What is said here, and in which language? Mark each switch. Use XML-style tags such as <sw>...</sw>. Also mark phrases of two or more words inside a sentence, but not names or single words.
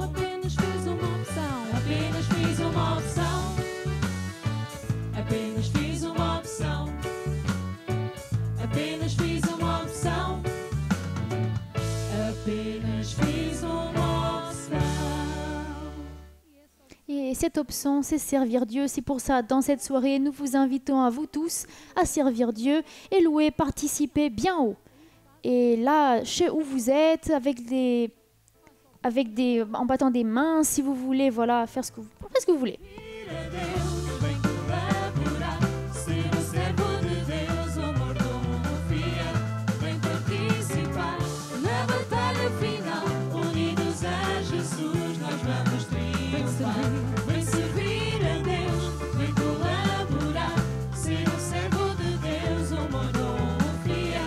<pt>Apenas fiz uma opção. Apenas fiz uma opção. Apenas fiz uma opção. Apenas fiz uma opção. Apenas fiz uma opção.</pt> <fr>Et cette option, c'est servir Dieu. C'est pour ça, dans cette soirée, nous vous invitons à vous tous à servir Dieu et louer, participer bien haut. Et là, chez où vous êtes, en battant des mains, si vous voulez, voilà, faire ce que vous voulez.</fr> <pt>Vem colaborar, ser o servo de Deus, o mordomo fiel. Vem participar na batalha final, unidos a Jesus, nós vamos triunfar. Vem servir a Deus, vem colaborar, ser o servo de Deus, o mordomo fiel.</pt>